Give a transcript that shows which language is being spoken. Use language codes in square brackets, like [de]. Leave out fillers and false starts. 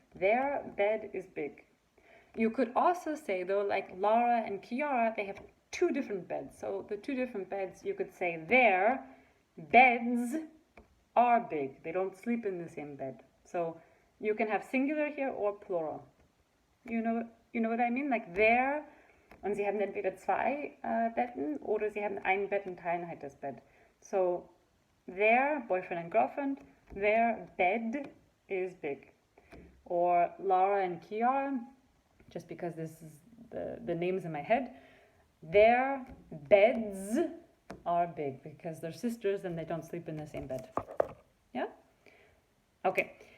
[en] Their bed is big. You could also say, though, like Laura and Kiara, they have two different beds. So the two different beds, you could say their beds are big. They don't sleep in the same bed. So you can have singular here or plural. You know what I mean? [de] Like their, und sie haben entweder zwei Betten oder sie haben ein Bett und teilen halt das Bett. [en] So their boyfriend and girlfriend, their bed is big. Or Laura and Kiara, just because this is the names in my head, their beds are big because they're sisters and they don't sleep in the same bed. Yeah? Okay.